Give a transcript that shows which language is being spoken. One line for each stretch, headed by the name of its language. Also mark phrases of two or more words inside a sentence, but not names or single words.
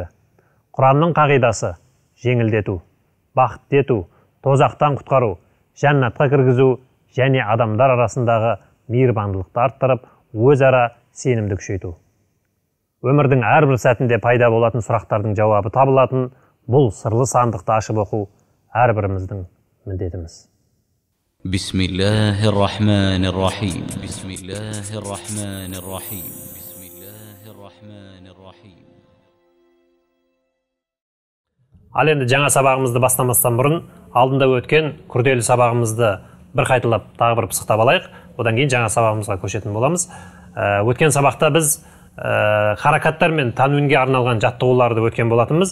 Kazakh: Құранның қағидасы: жеңілдету, бақытты ету, тозақтан құтқару, жәннатқа кіргізу және адамдар арасындағы мейірбандылықты арттырып, өзара сенімді күшейту. Өмірдің әрбір сәтінде пайда болатын сұрақтардың жауабы табылатын бұл сырлы сандықты ашып оқу әрбіріміздің міндетіміз.
Arabic: بسم الله الرحمن الرحيم. بسم الله الرحمن الرحيم. بسم الله الرحمن الرحيم.
Kazakh: Ал енді жаңа сабағымызды бастамастан бұрын алдында өткен күрделі сабағымызды бір қайталап тағы бір пысықтап алайық. Одан кейін жаңа сабағымызға көшетін боламыз. Өткен сабақта біз харакаттар мен тануинге арналған жаттығуларды өткен болатынбыз.